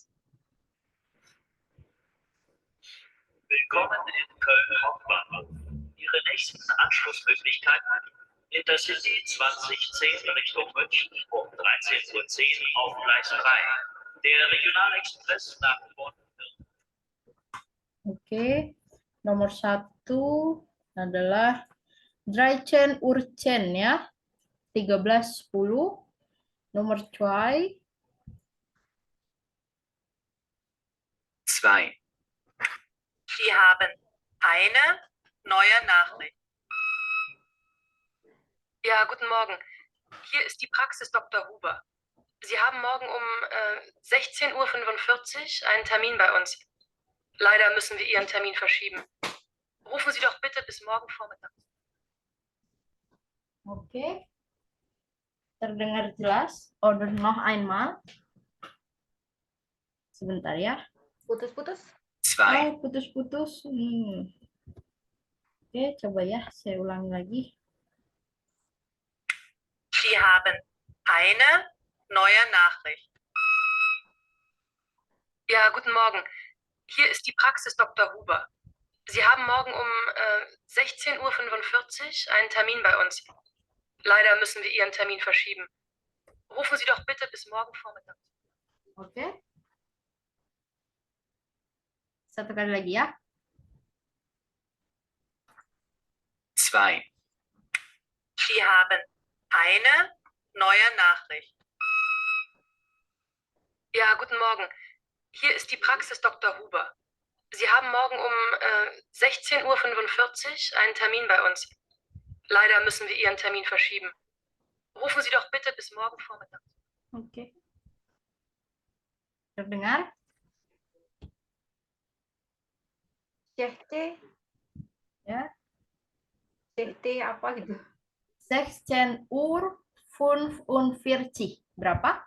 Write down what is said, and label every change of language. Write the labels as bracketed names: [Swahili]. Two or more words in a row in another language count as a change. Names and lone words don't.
[German] Willkommen in Köln Hauptbahnhof. Ihre nächsten Anschlussmöglichkeiten: Intercity 2010 Richtung München um 13:10 Uhr auf Gleis 3. Der Regionalexpress nach Bonn. [Indonesian] Oke, nomor 1 adalah 13 Uhr 10 ya. 13.10. Nomor 2. 2. [German] Sie haben eine neue Nachricht. Ja, guten Morgen. Hier ist die Praxis Dr. Huber. Sie haben morgen um 16:45 Uhr einen Termin bei uns. Leider müssen wir Ihren Termin verschieben. Rufen Sie doch bitte bis morgen Vormittag. [Indonesian] Oke. Terdengar jelas? [German] Oder noch einmal? [Indonesian] Sebentar ya. Putus-putus. 2. Oh, putus-putus. Oke, coba ya. Saya ulangi lagi. [German] Sie haben eine neue Nachricht. Ja, guten Morgen. Hier ist die Praxis Dr. Huber. Sie haben morgen um 16:45 Uhr einen Termin bei uns. Leider müssen wir Ihren Termin verschieben. Rufen Sie doch bitte bis morgen Vormittag. [Indonesian] Oke. Satu kali lagi ya. 2. [German] Sie haben eine neue Nachricht. Ja, guten Morgen. Hier ist die Praxis Dr. Huber. Sie haben morgen um 16:45 Uhr einen Termin bei uns. Leider müssen wir Ihren Termin verschieben. Rufen Sie doch bitte bis morgen Vormittag. [Indonesian] Oke. Terdengar? CT. Ya. CT apa gitu? 16 Uhr 45. Berapa?